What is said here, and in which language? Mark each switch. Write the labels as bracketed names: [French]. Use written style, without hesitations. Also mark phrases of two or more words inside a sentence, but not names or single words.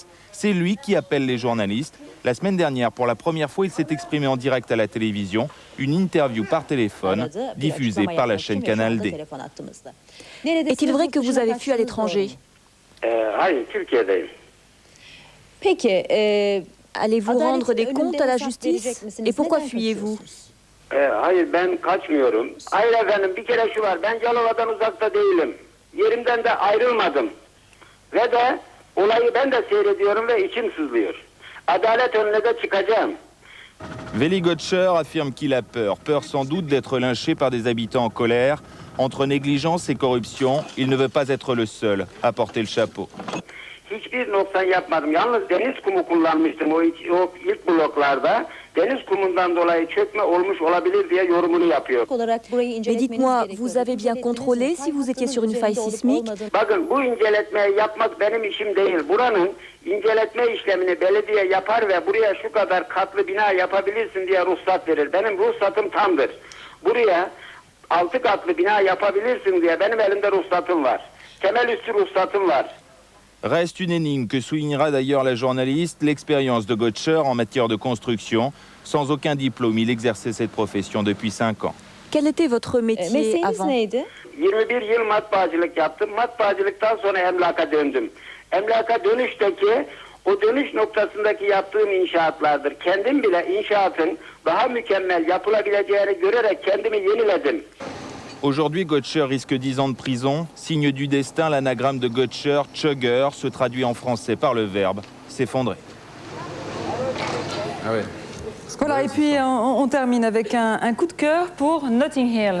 [French] C'est lui qui appelle les journalistes. La semaine dernière, pour la première fois, il s'est exprimé en direct à la télévision. Une interview par téléphone, diffusée par la chaîne Canal D. Est-il vrai que vous avez fui à l'étranger? Peki, allez-vous rendre des comptes à la justice? Et pourquoi fuyez-vous? [Turkish] Hayır, ben kaçmıyorum. Hayır efendim, bir kere şu var, ben Yalova'dan uzakta değilim. Yerimden de ayrılmadım. Ve de olayı ben de seyrediyorum ve içim sızlıyor. Adalet önüne de çıkacağım. [French] Veli Gökçer affirme qu'il a peur. Peur sans doute d'être lynché par des habitants en colère. Entre négligence et corruption, il ne veut pas être le seul à porter le chapeau. [Turkish] Hiçbir noksan yapmadım. Yalnız deniz kumu kullanmıştım o ilk bloklarda. Deniz kumundan dolayı çökme olmuş olabilir diye yorumunu yapıyor. [French] Mais dites-moi, vous avez bien contrôlé si vous étiez sur une faille sismique? [Turkish] Bakın bu inceletmeyi yapmak benim işim değil. Buranın inceletme işlemini belediye yapar ve buraya şu kadar katlı bina yapabilirsin diye ruhsat verir. Benim ruhsatım tamdır. Buraya 6 katlı bina yapabilirsin diye benim elimde ruhsatım var. Temel üstü ruhsatım var. [French] Reste une énigme que soulignera d'ailleurs la journaliste, l'expérience de Gökçer en matière de construction. Sans aucun diplôme, il exerçait cette profession depuis 5 ans. Quel était votre métier avant? [Turkish] 21 yıl matbaacılık yaptım. Matbaacılıktan sonra emlaka döndüm. Emlaka dönüşteki, o dönüş noktasındaki yaptığım inşaatlardır. Kendim bile inşaatın daha mükemmel yapılabileceğini görerek kendimi yeniledim. [French] Aujourd'hui, Gökçer risque 10 ans de prison. Signe du destin, l'anagramme de Gökçer, Chugger, se traduit en français par le verbe s'effondrer. Ah ouais. Voilà, et puis on termine avec un coup de cœur pour Notting Hill.